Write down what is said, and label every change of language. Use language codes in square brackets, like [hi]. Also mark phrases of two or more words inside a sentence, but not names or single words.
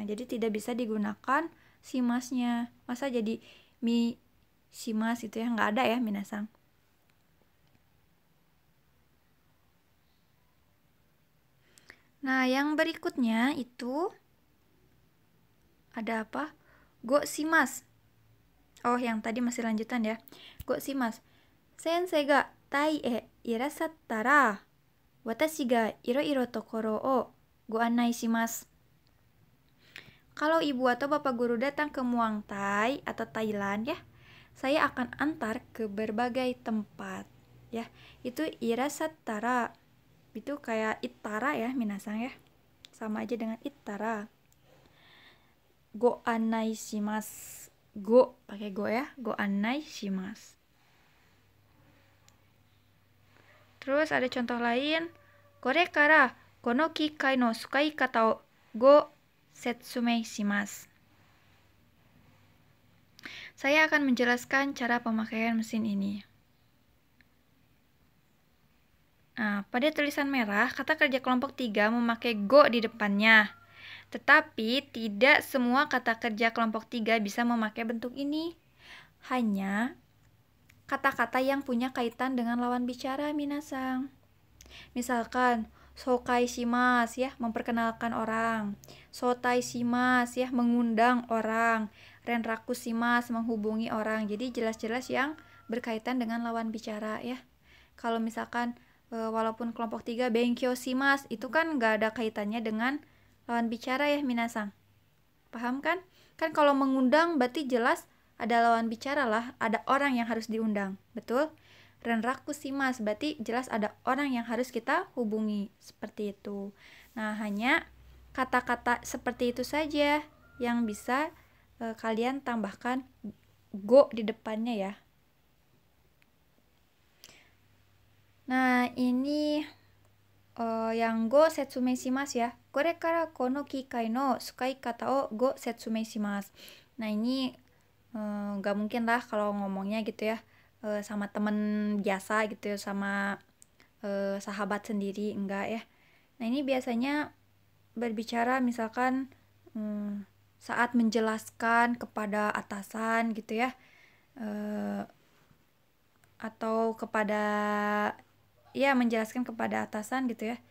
[id] Jadi tidak bisa digunakan si masnya. Masa jadi mi si mas itu ya, enggak ada ya minasan. Nah, yang berikutnya itu ada apa? [ja] ごします. [id] Oh, yang tadi masih lanjutan ya. [ja] ごします。先生がタイへいらっしゃったら私がいろいろところをご案内します. [id] Kalau ibu atau bapak guru datang ke Muang Thai atau Thailand ya, saya akan antar ke berbagai tempat ya. Itu irasattara. Itu kayak ittara ya minasan ya. Sama aja dengan ittara. [ja] ご案内します. [id] Go pakai go ya. [ja] ご案内します. [id] Terus ada contoh lain. [ja] これからこの機械のすかい方をご説明します. [id] Saya akan menjelaskan cara pemakaian mesin ini. Nah, pada tulisan merah, kata kerja kelompok 3 memakai go di depannya. Tetapi tidak semua kata kerja kelompok 3 bisa memakai bentuk ini. Hanya kata-kata yang punya kaitan dengan lawan bicara minasan. Misalkan [ja] 紹介します [id] ya, memperkenalkan orang. [ja] 招待します [id] ya, mengundang orang. [ja] 連絡します, [id] menghubungi orang. Jadi jelas-jelas yang berkaitan dengan lawan bicara ya. Kalau misalkan walaupun kelompok 3 [ja] 勉強します, [id] itu kan nggak ada kaitannya dengan lawan bicara ya minasan. Paham kan? Kan kalau mengundang berarti jelas ada lawan bicara lah, ada orang yang harus diundang. Betul? [ja] 連絡します [id] berarti jelas ada orang yang harus kita hubungi. Seperti itu. Nah, hanya kata-kata seperti itu saja yang bisa kalian tambahkan go di depannya ya. Nah, ini yang [ja] ご説明します [id] ya. [ja] これからこの機械のすかい方をご説明します. [id] Nah, ini nggak mungkin lah kalau ngomongnya gitu ya sama temen biasa gitu ya, sama sahabat sendiri, enggak ya. Nah, ini biasanya berbicara misalkan saat menjelaskan kepada atasan gitu ya, atau kepada ya menjelaskan kepada atasan gitu ya.